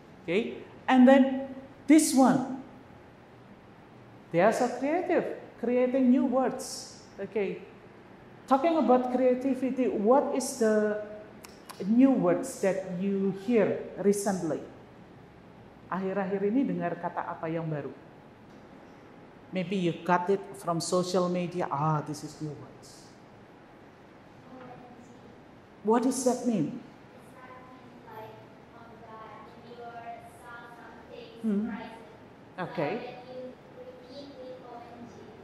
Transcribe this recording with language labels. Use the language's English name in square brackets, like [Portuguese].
[English] Okay, and then this one, they are so creative, creating new words. Okay, talking about creativity, what is the new words that you hear recently? [Indonesian] Akhir-akhir ini dengar kata apa yang baru? [English] Maybe you got it from social media. This is new words. What does that mean? Like that you saw something surprising. Okay. And you repeat with OMG.